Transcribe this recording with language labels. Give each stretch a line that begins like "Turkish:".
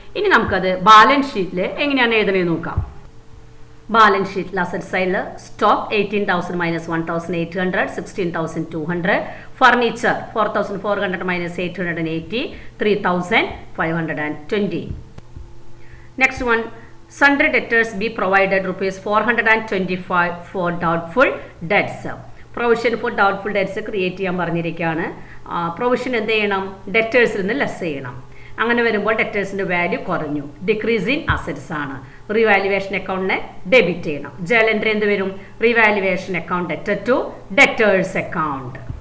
Malayalam: ഇനി നമുക്കത് ബാലൻസ് ഷീറ്റിൽ എങ്ങനെയാണ് എഴുതണമെന്ന് നോക്കാം. ബാലൻസ് ഷീറ്റിൽ അസറ്റ് സൈഡിൽ stock 18,000 minus 1,800 16,200, furniture 4,400 minus 880 3,520. Next one,
English: sundry debtors be provided rupees 425 for doubtful debts.
Malayalam: Provision for doubtful debts create ചെയ്യാൻ പറഞ്ഞിരിക്കുകയാണ്. പ്രൊവിഷൻ എന്ത് ചെയ്യണം? ഡെറ്റേഴ്സിൽ നിന്ന് ലെസ് ചെയ്യണം. അങ്ങനെ വരുമ്പോൾ ഡെറ്റേഴ്സിൻ്റെ വാല്യൂ കുറഞ്ഞു,
English: decrease in assets
Malayalam: ആണ്. റിവാലുവേഷൻ അക്കൗണ്ടിനെ ഡെബിറ്റ് ചെയ്യണം. ജേണൽ എൻട്രി എന്ത് വരും?
English: Revaluation account ഡെറ്റഡ് to debtors account.